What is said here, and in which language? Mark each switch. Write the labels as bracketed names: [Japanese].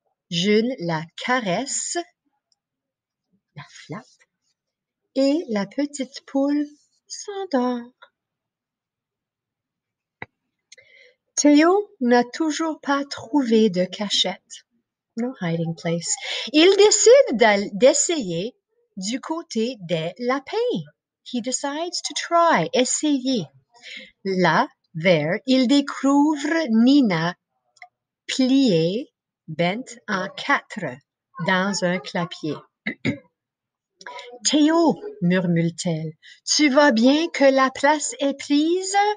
[French] Jules la caresse, la flatte, et la petite poule s'endort. Théo n'a toujours pas trouvé de cachette. [English] No hiding place. [French] Il décide d'essayer du côté des lapins. [English] He decides to try, [French] essayer. Là, [English] there, [French] il découvre Nina pliée, bente en quatre, dans un clapier. Théo, murmure-t-elle, tu vois bien que la place est prise?